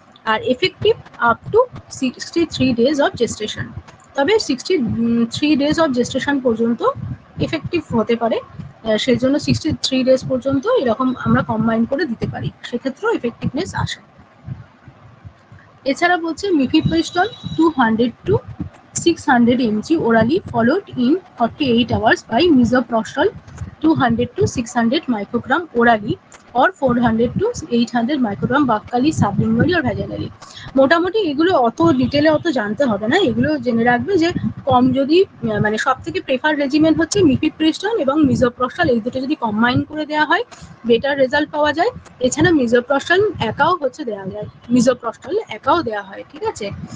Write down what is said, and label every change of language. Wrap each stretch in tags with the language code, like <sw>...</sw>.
<bn>আর effective up to 63 days of gestation, তবে 63 days of gestation পর্যন্ত effective হতে পারে, সেই জন্য 63 ডেজ পর্যন্ত এরকম আমরা কম্বাইন করে দিতে পারি, সেক্ষেত্রেও এফেক্টিভনেস আসে। এছাড়া বলছে</bn> <en>Mifepristone 200 to 600 mg orally followed in 48 hours by misoprostol 200 to 600 microgram orally or 400 to 800 microgram buccally, sublingually আর vaginally.</en> <bn>মোটামুটি এগুলো অত ডিটেলে অত জানতে হবে না, এগুলো জেনে রাখবে যে কম যদি মানে সব থেকে প্রেফার রেজিমেন্ট হচ্ছে মিফিপ্রিস্টন এবং মিজোপ্রস্টল, এই দুটো যদি কম্বাইন করে দেওয়া হয় বেটার রেজাল্ট পাওয়া যায়। এছাড়া মিজোপ্রস্টল একাও হচ্ছে দেওয়া যায়, মিজোপ্রস্টল একাও দেওয়া হয়, ঠিক আছে।</bn>